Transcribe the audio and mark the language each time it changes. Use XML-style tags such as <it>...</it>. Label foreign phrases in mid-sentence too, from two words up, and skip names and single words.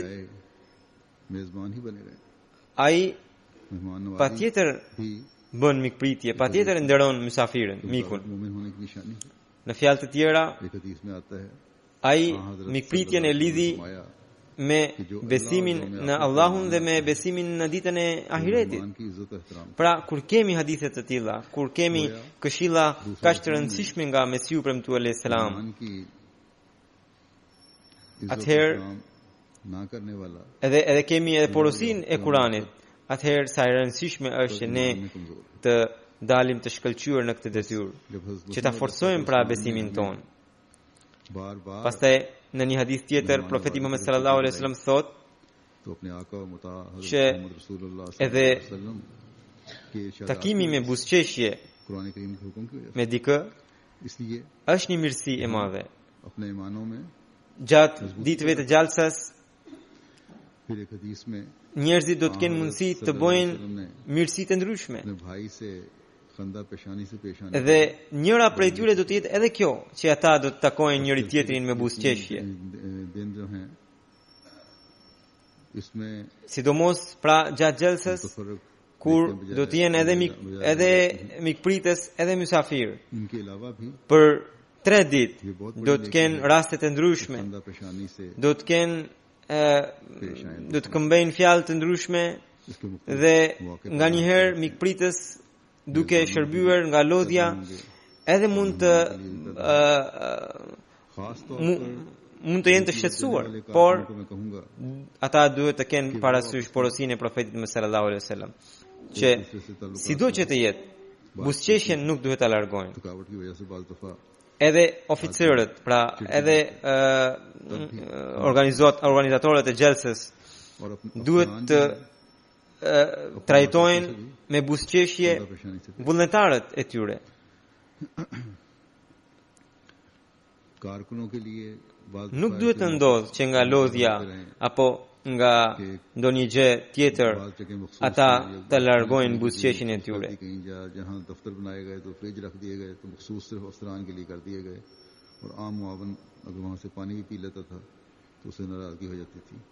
<ur>بجائے میزبان ہی بنے رہے. ai مہمان نوازی patjetër भी</ur> <sq>bën mikpritje, patjetër nderon mysafirin, mikun.</sq> <ur>مومن ہونے کی نشانی ہے.</ur> <sq>Në fjalë të tjera,</sq> <ur>ایک حدیث میں آتا ہے ai ہاں، حضرت</ur> <sq>mikpritjen e सल्लल्लाहु lidhi</sq> <ar>عليه وسلم</ar> <sq>me besimin në Allahun dhe me besimin në ditën e ahiretit.</sq> <ur>مہمان کی عزت اور احترام</ur> <sq>Pra, kur kemi hadithe të tilla, kur kemi këshilla kaq të rëndësishme nga Mesiu premtuar</sq> <ar>عليه السلام,</ar> <ur>مہمان کی عزت Atëherë, احترام نہ کرنے والا</ur> <sq>edhe kemi edhe porosinë e Kuranit, atëherë sa e rëndësishme është që ne</sq> <ur>میں کمزور ہے.</ur> <sq>të dalim të shkëlqyer në këtë detyrë,</sq> <ur>جب حضرت</ur> <sq>që ta forcojmë pra besimin ton.</sq> <ur>بار بار</ur> <sq>Pastaj në një hadith tjetër profeti Muhammed</sq> <ar>صلى الله عليه وسلم</ar> <sq>thotë</sq> <ur>تو اپنے آقا و مطاع që حضرت محمد رسول اللہ edhe</ur> <ar>صلى الله عليه وسلم</ar> <ur>کے ارشادات</ur> <sq>takimi me buzëqeshje</sq> <ur>قرآن کریم کے حکم کی وجہ</ur> <sq>me dikë</sq> <ur>سے اس لیے</ur> <sq>është një mirësi e madhe.</sq> <ur>اپنے ایمانوں میں</ur> <sq>Gjatë ditëve të gjallësas,</sq> <ur>پھر ایک حدیث میں</ur> <sq>njerëzit do të kenë mundësi të bëjnë ने mirësi të ndryshme.</sq> <ur>اپنے بھائی سے خندہ پیشانی سے پیش آنے</ur> <sq>Dhe njëra prej tyre do të jetë edhe kjo, që ata do të takojnë njëri tjetrin me buzëqeshje.</sq> <ur>دن جو ہیں اس میں</ur> <sq>Sidomos pra gjatë gjallësës, तफर्रुक kur do të jenë edhe mikpritës, edhe mysafir.</sq> <ur>ان کے علاوہ بھی</ur> <sq>Për 3 ditë do të kenë raste të ndryshme,</sq> <ur>خندہ پیشانی سے</ur> <sq>do të kenë do të këmbejnë fjalë të ndryshme</sq> <ur>اس کے مختلف dhe मौके</ur> <sq>nga një herë mikpritës duke shërbyer nga lodhja edhe mund të</sq> <ur>خاص طور</ur> <sq>mund të jenë të shqetësuar, पर por</sq> <ur>کو میں کہوں گا</ur> <sq>ata duhet të kenë parasysh porosinë e profetit Muhammed</sq> <ar>صلى الله عليه وسلم,</ar> <sq>që sido që të jetë, buzëqeshjen nuk duhet ta largojnë.</sq> <ur>تھکاوٹ کی وجہ سے بعض دفعہ</ur> <sq>Edhe oficerët, pra edhe organizatorët e gjelsës और duhet të trajtojnë me buzëqeshje</sq> <ur>پیشانی سے</ur> <sq>vullnetarët e tyre.</sq> <ur>کارکنوں کے لیے بعض</ur> <sq>Nuk duhet të ndodhë që nga lodhja apo nga ndonjë gjë tjetër ata të largojnë buzëqeshjen e tyre.</sq> <ur>کہیں جہاں دفتر بنائے گئے تو فرج رکھ دیے گئے تو مخصوص صرف افسران کے لیے کر دیے گئے اور عام معاون اگر وہاں سے پانی بھی پی لیتا تھا تو اسے ناراضگی ہو جاتی تھی.</ur>